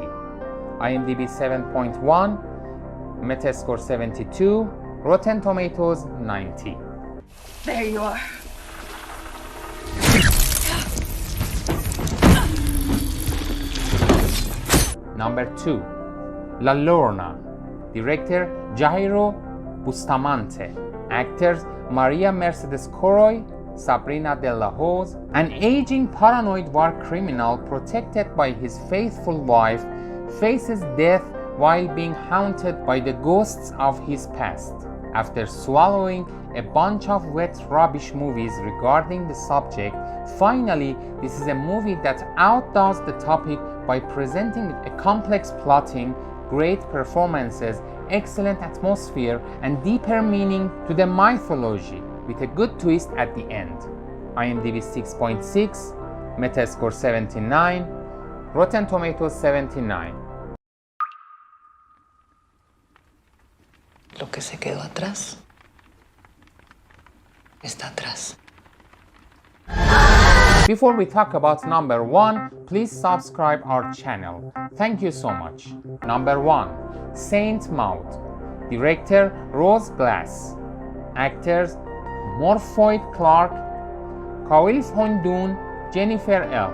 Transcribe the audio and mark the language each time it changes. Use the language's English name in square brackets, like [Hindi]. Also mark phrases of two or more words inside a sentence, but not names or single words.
[English] IMDb 7.1, Metascore 72, Rotten Tomatoes 90. There you are. Number 2. La Llorona. Director Jairo Bustamante. Actors Maria Mercedes Coroy, Sabrina de la Hoz. An aging paranoid war criminal protected by his faithful wife faces death while being haunted by the ghosts of his past. After swallowing a bunch of wet rubbish movies regarding the subject, finally, this is a movie that outdoes the topic by presenting a complex plotting, great performances, excellent atmosphere, and deeper meaning to the mythology, with a good twist at the end. IMDb 6.6, Metascore 79, Rotten Tomatoes 79. [Spanish] Lo que se quedó atrás está atrás. [English] Before we talk about number 1, please subscribe our channel. Thank you so much. Number 1. Saint Maud. Director Rose Glass. Actors Morphoid Clark, Kawil Fondun, Jennifer L.